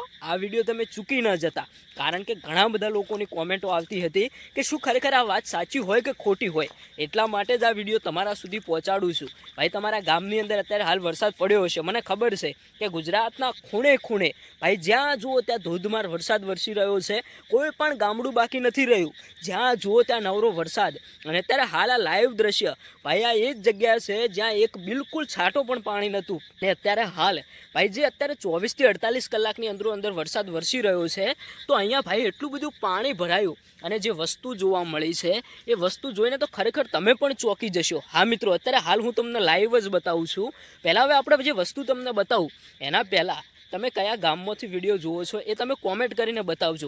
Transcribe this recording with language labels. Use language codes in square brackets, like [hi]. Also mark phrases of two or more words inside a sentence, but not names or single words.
[gu] આ વિડિયો તમે ચૂકી ન જતા, કારણ કે ઘણા બધા લોકોની કૉમેન્ટો આવતી હતી કે શું ખરેખર આ વાત સાચી હોય કે ખોટી હોય। એટલા માટે જ આ વિડિયો તમારા સુધી પહોંચાડું છું। ભાઈ તમારા ગામની અંદર અત્યારે હાલ વરસાદ પડ્યો હશે, મને ખબર છે કે ગુજરાતના ખૂણે ખૂણે ભાઈ જ્યાં જુઓ ત્યાં ધોધમાર વરસાદ વરસી રહ્યો છે। કોઈ પણ ગામડું બાકી નથી રહ્યું, જ્યાં જુઓ ત્યાં નવરો વરસાદ। અને અત્યારે હાલ આ લાઇવ દૃશ્ય ભાઈ આ એ જ જગ્યા છે જ્યાં એક બિલ્કુલ છાંટો પણ પાણી નહોતું। ને અત્યારે હાલ ભાઈ જે અત્યારે 24 થી 48 કલાકની અંદરો અંદર વરસાદ વરસી રહ્યો છે, તો અહીંયા ભાઈ એટલું બધું પાણી ભરાયું અને જે વસ્તુ જોવા મળી છે એ વસ્તુ જોઈને તો ખરેખર તમે પણ ચોંકી જશો। હા મિત્રો, અત્યારે હાલ હું તમને લાઈવ જ બતાવું છું। પહેલાં હવે આપણે જે વસ્તુ તમને બતાવું એના પહેલાં તમે કયા ગામમાંથી વિડીયો જુઓ છો એ તમે કોમેન્ટ કરીને બતાવજો।